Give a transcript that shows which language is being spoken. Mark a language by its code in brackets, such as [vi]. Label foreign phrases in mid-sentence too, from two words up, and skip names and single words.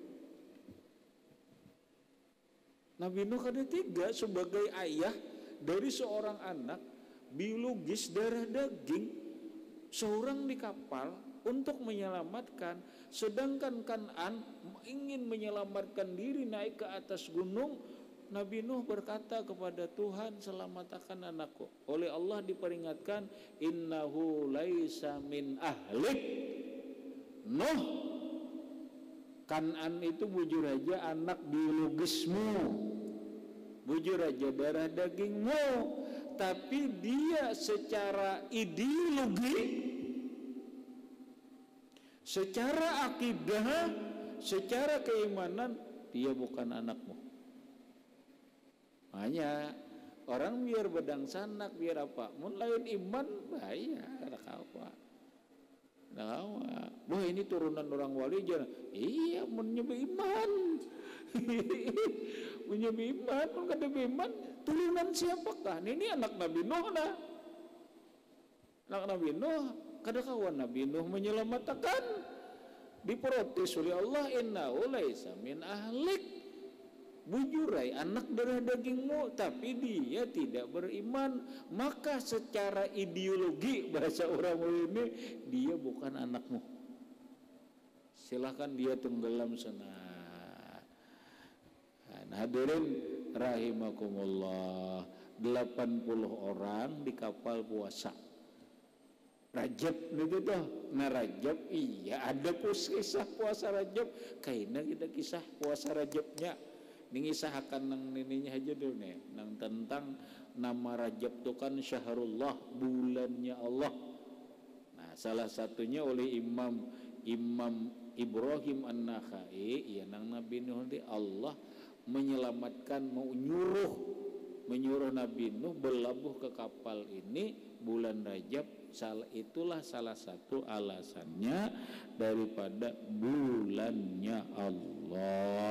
[id] Nabi Nuh ada 3 sebagai ayah dari seorang anak biologis darah daging, seorang di kapal untuk menyelamatkan, sedangkan Kan'an ingin menyelamatkan diri naik ke atas gunung. Nabi Nuh berkata kepada Tuhan, selamatkan anakku. Oleh Allah diperingatkan, [ar] إنه ليس من أهلك. [bjn] Nuh, Kan'an itu bujur aja anak biologismu, bujur aja darah dagingmu, [id] tapi dia secara ideologi, secara akidah, secara keimanan dia bukan anakmu. [bjn] Makanya orang biar bedang sanak biar apa, mun lain iman bahaya ada apa. Nah, wah ini turunan orang wali jangan. [id] Iya, menyebut iman. [bjn] Menyebut iman, kada iman. Turunan siapakah? Ini anak Nabi Nuh dah. Anak Nabi Nuh, kada kawan Nabi Nuh menyelamatkan. [id] Diprotes oleh Allah, [ar] إنه ليس من أهلك. [id] Bujurai anak darah dagingmu, tapi dia tidak beriman, maka secara ideologi bahasa orang ini dia bukan anakmu. Silahkan dia tenggelam sana. Nah, [ar] حاضرين رحمكم الله, [id] 80 orang di kapal puasa Rajab gitu tuh. Nah Rajab iya ada kisah puasa Rajab, kayaknya kita kisah puasa Rajabnya ningisahkan nang nininya aja dulu nih, nang tentang nama Rajab itu kan syahrullah, bulannya Allah. Nah salah satunya oleh Imam Ibrahim An-Nakhai, ya nang Nabi Nuh Allah menyelamatkan, mau menyuruh Nabi Nuh berlabuh ke kapal ini bulan Rajab. Itulah salah satu alasannya daripada bulannya Allah.